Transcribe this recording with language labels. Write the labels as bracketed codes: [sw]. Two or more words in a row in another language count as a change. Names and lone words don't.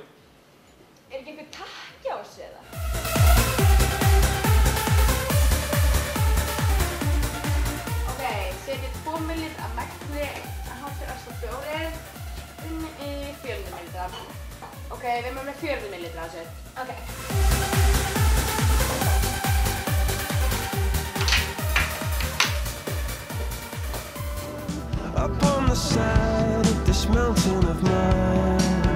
[is] Er ekki einhver takki á þessu eða? Ok, setjið 2 millilitra af magni að hátur ást 4 í 400 millilitra. Ok, við erum með 400 millilitra á þessu. Ok. [en] Up on the side of this mountain of mine.